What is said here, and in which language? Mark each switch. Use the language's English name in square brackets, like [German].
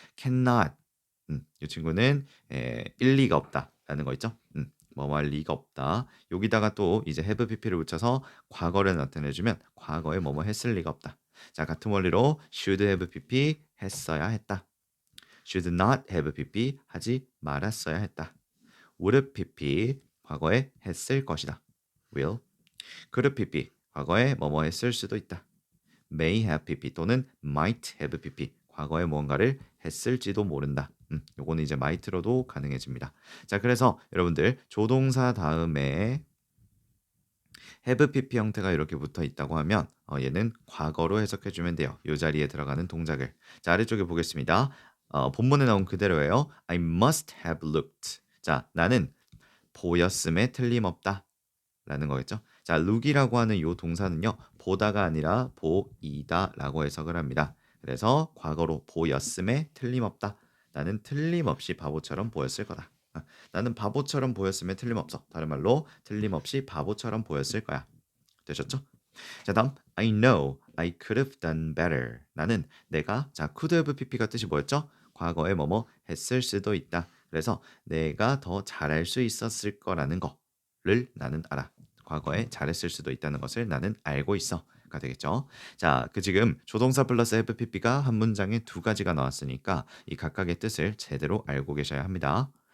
[Korean] cannot 이 친구는 일리가 없다라는 거 있죠. 뭐뭐 할 리가 없다. 여기다가 또 이제 have pp를 붙여서 과거를 나타내주면 과거에 뭐뭐 했을 리가 없다. 자, 같은 원리로 [English] should have pp [Korean] 했어야 했다. [English] should not have pp [Korean] 하지 말았어야 했다. [English] would pp [Korean] 과거에 했을 것이다. [English] will. could pp [Korean] 과거에 뭐뭐 했을 수도 있다. [English] may have pp [Korean] 또는 [English] might have pp [Korean] 과거에 무언가를 했을지도 모른다. 요거는 이제 might로도 가능해집니다. 자, 그래서 여러분들 조동사 다음에 have pp 형태가 이렇게 붙어 있다고 하면 얘는 과거로 해석해 주면 돼요. 이 자리에 들어가는 동작을. 자, 아래쪽에 보겠습니다. 본문에 나온 그대로예요. [English] I must have looked. [Korean] 자, 나는 보였음에 틀림없다 라는 거겠죠. 자, look이라고 하는 이 동사는요, 보다가 아니라 보이다 라고 해석을 합니다. 그래서 과거로 보였음에 틀림없다. 나는 틀림없이 바보처럼 보였을 거다. 나는 바보처럼 보였음에 틀림없어. 다른 말로 틀림없이 바보처럼 보였을 거야. 되셨죠? [English] 자, 다음 I know I could have done better. [Korean] 나는 내가 자 [English] could have pp [Korean] 가 뜻이 뭐였죠? 과거에 뭐뭐 했을 수도 있다. 그래서 내가 더 잘할 수 있었을 거라는 거를 나는 알아. 과거에 잘했을 수도 있다는 것을 나는 알고 있어가 되겠죠. 자, 그 지금 조동사 플러스 have pp가 한 문장에 두 가지가 나왔으니까 이 각각의 뜻을 제대로 알고 계셔야 합니다.